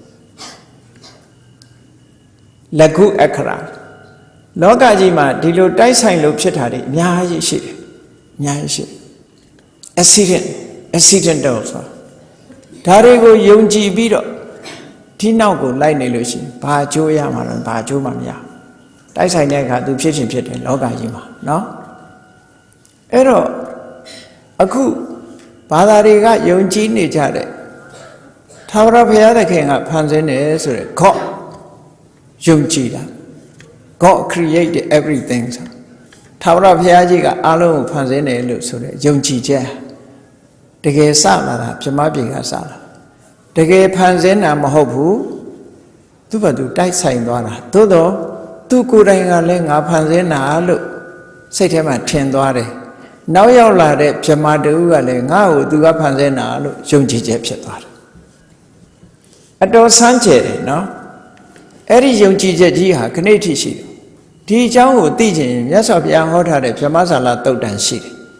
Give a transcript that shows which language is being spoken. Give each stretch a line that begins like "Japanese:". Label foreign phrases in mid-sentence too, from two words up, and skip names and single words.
Burmese: လကုအခရာလောကကြီးမှာဒီလိုတိုက်ဆိုင်လို့ဖြစ်တာတွေအများကြီးရှိတယ်အများကြီးရှိaccidental ဆိုဒါတွေကိုယုံကြည်ပြီးတော့ဒီနောက်ကိုလိုက်နေလို့ရှိရင်ဘာအကျိုးရမှာလဲဘာအကျိုးမှမရတိုက်ဆိုင်တဲ့အခါသူ ဖြစ်ခြင်းဖြစ်တယ်လောကကြီးမှာနော်အဲ့တော့အခုဘာသာတွေကယုံကြည်နေကြတဲ့ထာဝရဘုရားသခင်ကဖန်ဆင်းတယ်ဆိုရယ် God ယုံကြည်တာ
English: God created everything
Burmese: ဆို ထာဝရဘုရားကြီးကအားလုံးကိုဖန်ဆင်းတယ်လို့ဆိုတဲ့ယုံကြည်ချက်တကယ်စလာတာပြမပြေကစလာတကယ်ဖ န်ဆင်းတာမဟုတ်ဘူးသူ့ဘာသူတိုက်ဆိုင်သွားတာသို့တော့သူကိုယ်တိုင်ကလည်းငါဖန်ဆင်းတာလို့စိတ်ထဲမှာထင်သွားတယ်နောက်ရောက်လာတဲ့ပြမတူကလည်းငါ့ကိုသူကဖန်ဆင်းတာလို့ယုံကြည်ချက်ဖြစ်သွားတယ်အတော်ဆန်းကျယ်တယ်နော်အဲ့ဒီယုံကြည်ချက်ကြီးဟာခဏိထိရှိတယ်ဒီအကြောင်းကိုသိချင်ရင်မြတ်စွာဘုရားဟောထားတဲ့ဗြဟ္မဇာလသုတ်တံရှိတယ်